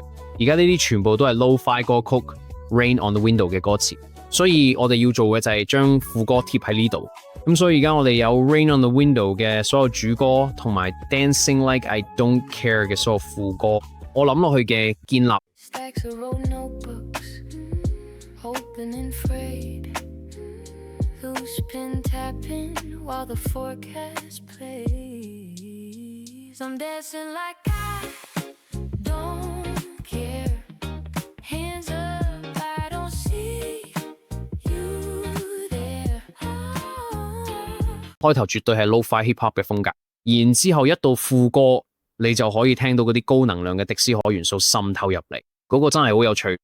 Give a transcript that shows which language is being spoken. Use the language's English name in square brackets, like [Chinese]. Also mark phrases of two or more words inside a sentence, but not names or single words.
[Cantonese] 而家呢啲全部都係 Lo-Fi 歌曲 Rain on the Window 嘅歌詞，所以我哋要做嘅就係將副歌貼喺呢度。咁所以而家我哋有 Rain on the Window 嘅所有主歌，同埋 Dancing Like I Don't Care 嘅所有副歌，我諗落去嘅建立。 [English] Open and frayed, loose pin tapping while the forecast plays. I'm dancing like I don't care. Hands up, I don't see you there. [Cantonese] 開頭絕對係 [English] lo-fi hip hop [Cantonese] 嘅風格，然之後一到副歌，你就可以聽到嗰啲高能量嘅迪斯可元素滲透入嚟，嗰個真係好有趣。